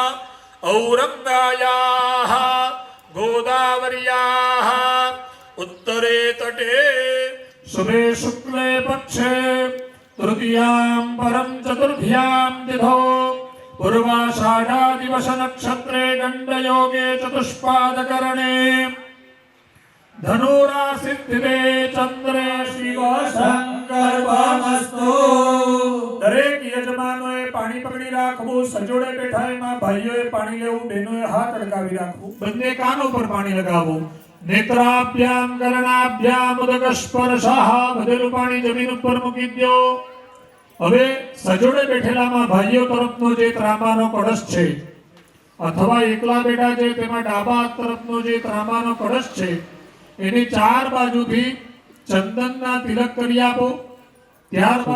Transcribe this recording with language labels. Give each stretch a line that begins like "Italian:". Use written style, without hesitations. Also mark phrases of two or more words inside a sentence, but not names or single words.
Sanskrit: औरंगायाः गोदावर्याः उत्तरे तटे शुभे शुक्ले पक्षे तृतीयां परं चतुर्थ्यां तिथौ पूर्वाषाढादिवश नक्षत्रे गण्डयोगे चतुष्पादकरणे धनुरासिद्धिरे चंद्रे शिवशंकरमस्तु
Gujarati: દરેક યજમાનોએ પાણી પકડી રાખવું સજોડે બેઠા એમાં ભાઈઓએ પાણી લેવું બહેનોએ હાથ લગાવી રાખવું બંને કાન ઉપર પાણી લગાવવું
Sanskrit: નેત્રાભ્યામ કરણાભ્યામ ઉદક સ્પર્શઃ
Gujarati: બધેલું પાણી જમીન ઉપર મૂકી દો હવે સજોડે બેઠેલામાં ભાઈઓ તરફનો જે ત્રાંબાનો કળશ છે અથવા એકલા બેઠા છે તેમાં ડાબા હાથ તરફનો જે ત્રાંબાનો કળશ છે એની ચાર બાજુથી ચંદનના તિલક કરી આપો ત્યારબાદ